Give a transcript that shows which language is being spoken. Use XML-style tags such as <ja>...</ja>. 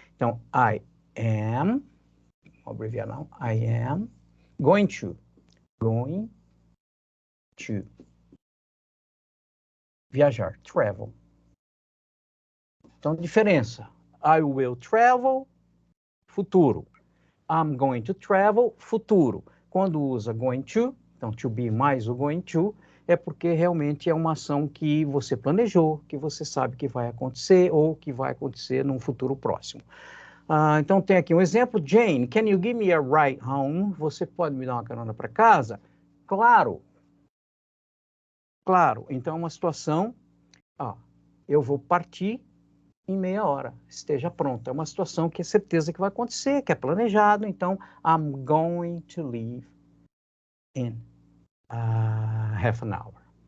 <en>Então, I am,</en> <pt>vou abreviar não,</pt> <en>I am going to viajar, travel.</en> <pt>Então, diferença,</pt> <en>I will travel,</en> <pt>futuro.</pt> <en>I'm going to travel, futuro.</en> <pt>Quando usa going to, então to be mais o going to, é porque realmente é uma ação que você planejou, que você sabe que vai acontecer ou que vai acontecer num futuro próximo. Então tem aqui um exemplo.</pt> <en>Jane, can you give me a ride home?</en> <pt>Você pode me dar uma carona para casa? Claro. Claro. Então é uma situação, eu vou partir em meia hora, esteja pronto. É uma situação que é certeza que vai acontecer, que é planejado, então,</pt> <en>I'm going to leave in half an hour.</en>